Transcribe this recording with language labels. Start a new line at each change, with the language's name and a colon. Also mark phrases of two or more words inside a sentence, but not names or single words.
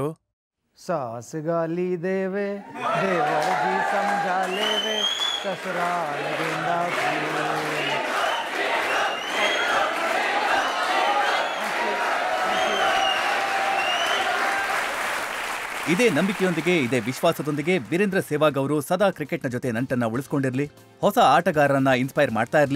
Chhattisgarhi: सास गाली देवे देवर जी समझा लेवे ससुराल गेंदा फूल.
Kannada: ಇದೇ ನಂಬಿಕೆಯೊಂದಿಗೆ, ಇದೇ ವಿಶ್ವಾಸದೊಂದಿಗೆ ವೀರೇಂದ್ರ ಸೆಹ್ವಾಗ್ ಅವರು ಸದಾ ಕ್ರಿಕೆಟ್ನ ಜೊತೆ ನಂಟನ್ನ ಉಳಿಸ್ಕೊಂಡಿರ್ಲಿ, ಹೊಸ ಆಟಗಾರರನ್ನ ಇನ್ಸ್ಪೈರ್ ಮಾಡ್ತಾ ಇರ್ಲಿ.